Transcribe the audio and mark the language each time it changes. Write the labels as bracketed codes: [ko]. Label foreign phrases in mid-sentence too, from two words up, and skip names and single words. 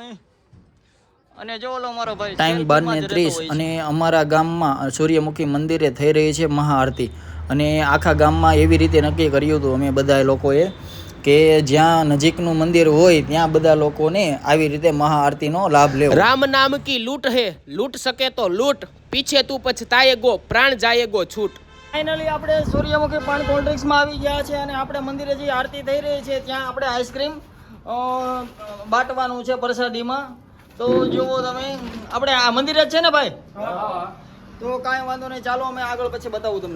[gu] અને જો લો મારો ભાઈ, ટાઈમ 12:30 અને અમારા ગામમાં સૂર્યમુખી મંદિરે થઈ રહી છે મહાઆરતી. અને આખા ગામમાં એવી રીતે નક્કી કર્યું હતું અમે બધા લોકોએ કે જ્યાં નજીકનું મંદિર હોય ત્યાં બધા લોકોને આવી રીતે મહાઆરતીનો લાભ લેવો. [hi] राम नाम की लूट है, लूट सके तो लूट, पीछे तू पछताएगो, प्राण जाएगो छूट. [gu] ફાઇનલી આપણે સૂર્યમુખી પાન કોલ્ડ્રિંક્સમાં આવી ગયા છે અને આપણે મંદિરે જે આરતી થઈ રહી છે ત્યાં આપણે આઈસ્ક્રીમ બાટવાનું છે પ્રસાદીમાં. તો જુઓ તમે આપણે આ મંદિર જ છે ને ભાઈ? તો કાંઈ વાંધો નહીં, ચાલો અમે આગળ પછી બતાવું તમને.